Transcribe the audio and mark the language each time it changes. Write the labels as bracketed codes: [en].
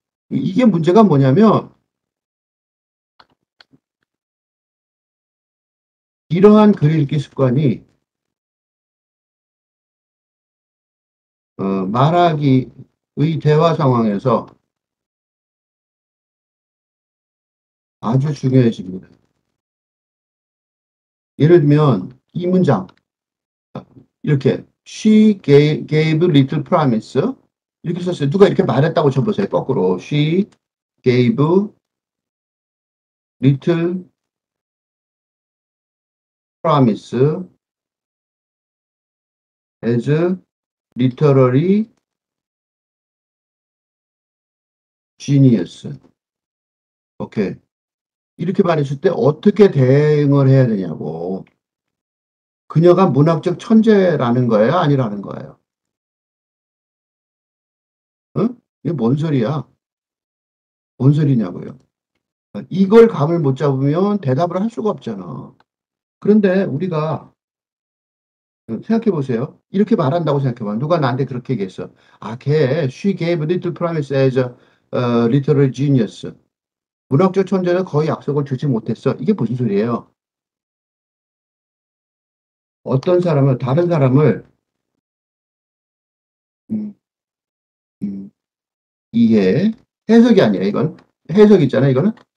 [ko] 이게 문제가 뭐냐면, 이러한 글 읽기 습관이 말하기의 대화 상황에서 아주 중요해집니다. 예를 들면 이 문장 이렇게 [en] She gave little promise [ko] 이렇게 썼어요. 누가 이렇게 말했다고 쳐보세요. [en] 거꾸로 She gave little promise as literary genius. [ko] 오케이. 이렇게 말했을 때 어떻게 대응을 해야 되냐고. 그녀가 문학적 천재라는 거예요? 아니라는 거예요? 응? 이게 뭔 소리야? 뭔 소리냐고요? 이걸 감을 못 잡으면 대답을 할 수가 없잖아. 그런데 우리가 생각해 보세요. 이렇게 말한다고 생각해 봐. 누가 나한테 그렇게 얘기했어. [en] 아, 걔, she gave little promise as a literary genius. [ko] 문학적 천재는 거의 약속을 주지 못했어. 이게 무슨 소리예요? 어떤 사람을, 다른 사람을, 음, 음, 이해, 해석이 아니라 이건. 해석 있잖아, 이거는.